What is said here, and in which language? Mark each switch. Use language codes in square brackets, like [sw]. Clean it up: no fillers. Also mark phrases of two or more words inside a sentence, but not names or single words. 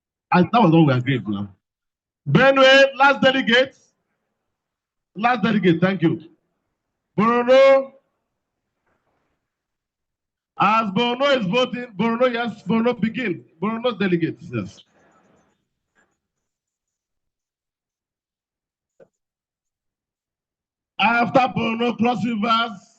[en] That was what we agreed now. Benue, last delegate. Last delegate, thank you. Borno. As Borno is voting, Borno, yes, Borno begin. Borno delegates, yes. After Borno, Cross Rivers.